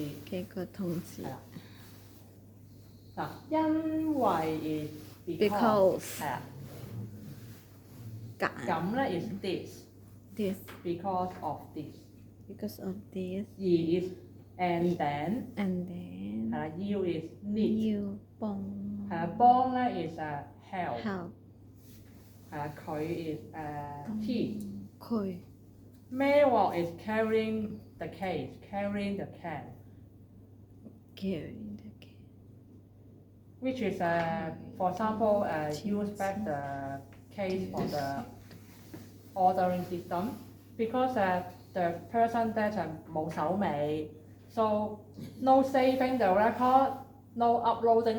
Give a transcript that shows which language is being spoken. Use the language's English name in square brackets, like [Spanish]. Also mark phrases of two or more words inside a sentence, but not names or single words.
[Cantonese] 幾個同事係啦。嗱，因為 is [English] Because [Cantonese] 係啊，揀咁咧 [English] is this this because of this。 because of this [Cantonese] 而 [English] is and then and then [Cantonese] 係啦，要 [English] is need [Cantonese] 要幫係啦，幫咧 [English] is help help [Cantonese] 係啦，佢 is he。佢 [English] 孭鑊 is carrying the case carrying the can carrying the can which is for example use back the case for the ordering system because the person that [Cantonese] 冇手尾 [English] so no saving the record no uploading